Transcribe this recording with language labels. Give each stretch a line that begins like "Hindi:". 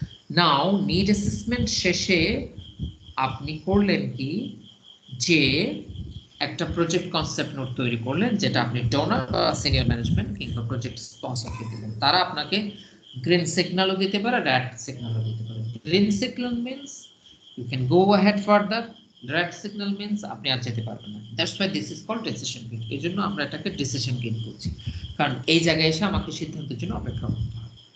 Bangla: নাও need assessment শেষে আপনি করলেন কি, যে একটা প্রজেক্ট কনসেপ্ট নোট তৈরি করলেন, যেটা আপনি ডোনার বা সিনিয়র ম্যানেজমেন্ট কিংবা প্রজেক্ট স্পন্সরকে দিবেন। তারা আপনাকে গ্রিন সিগন্যালও দিতে পারে, রেড সিগন্যালও দিতে পারে।
English: green signal means you can go ahead further, red signal means
Bangla: আপনি আর যেতে পারবেন না।
English: That's why this is called decision gate।
Bangla: এই জন্য আমরা এটাকে decision gate বলছি, কারণ এই জায়গায় এসে আমাকে সিদ্ধান্তের জন্য অপেক্ষা করতে হবে।